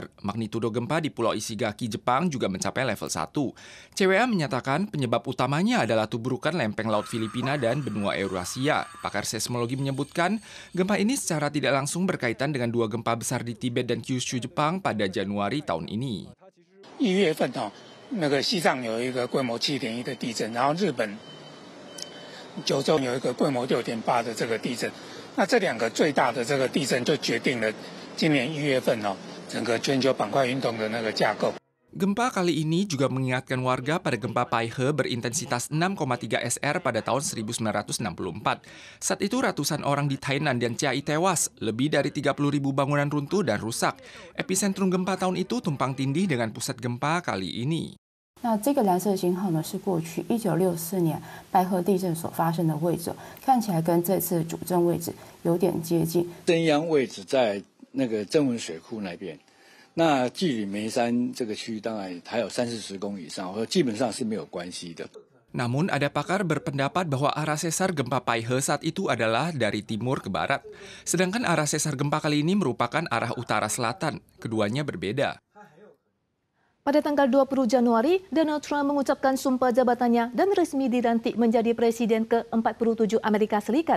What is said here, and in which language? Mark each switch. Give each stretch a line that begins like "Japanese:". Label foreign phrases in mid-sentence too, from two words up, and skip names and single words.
Indonesian: Magnitudo gempa di Pulau Ishigaki, Jepang juga mencapai level 1. CWA menyatakan penyebab utamanya adalah tubrukan lempeng laut Filipina dan benua Eurasia. Pakar seismologi menyebutkan, gempa ini secara tidak langsung berkaitan dengan dua gempa besar di Tibet dan Kyushu, Jepang pada Januari tahun ini.
Chinese: 1 月份那个西藏有一个规模7.1的地震，然后日本九州有一个规模6.8的这个地震。那这两个最大的这个地震就决定了今年1月份整个全球板块运动的那个架构。
Indonesian: Gempa kali ini juga mengingatkan warga pada gempa Paihe berintensitas 6,3 SR pada tahun 1964. Saat itu ratusan orang di Tainan dan Chiayi tewas, lebih dari 30.000 bangunan runtuh dan rusak. Epicentrum gempa tahun itu tumpang tindih dengan pusat gempa kali ini.
Chinese: 那这个蓝色星号呢，是过去1964年拜赫地震所发生的位置，看起来跟这次主震位置有点接近。震央位置在那个曾文水库那边，那距离眉山这个区域当然还有30-40公里以上，基本上是没有关系的。
Indonesian: Namun ada pakar berpendapat bahwa arah sesar gempa Paihe saat itu adalah dari timur ke barat. Sedangkan arah sesar gempa kali ini merupakan arah utara-selatan. Keduanya berbeda. Pada tanggal 20 Januari, Donald Trump mengucapkan sumpah jabatannya dan resmi dilantik menjadi Presiden ke-47 Amerika Serikat.